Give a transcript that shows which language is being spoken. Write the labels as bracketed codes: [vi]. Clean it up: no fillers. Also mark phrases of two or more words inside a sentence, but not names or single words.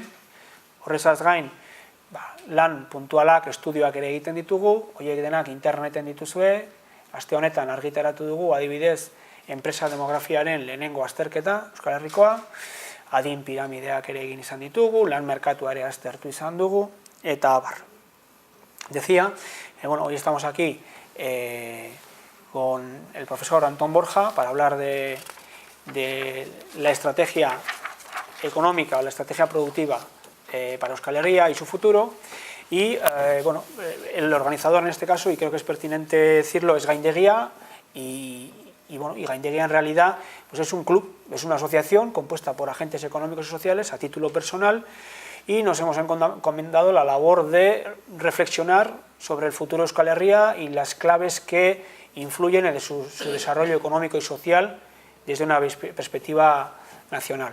[eu] Horrezaz gain, lan puntualak, estudioak ere egiten ditugu, horiek denak interneten dituzue, aste honetan argitaratu dugu, adibidez, enpresa demografiaren lehenengo azterketa, Euskal Herrikoa, adin piramideak ere egin izan ditugu, lan merkatuare aztertu izan dugu, eta abar. [es] Decía, hoy estamos aquí con el profesor Antón Borja para hablar de la estrategia económica o la estrategia productiva para Euskal Herria y su futuro, y el organizador en este caso, y creo que es pertinente decirlo, es Gaindegia, y Gaindegia en realidad pues es un club, es una asociación compuesta por agentes económicos y sociales a título personal, y nos hemos encomendado la labor de reflexionar sobre el futuro de Euskal Herria y las claves que influyen en su desarrollo económico y social desde una perspectiva nacional.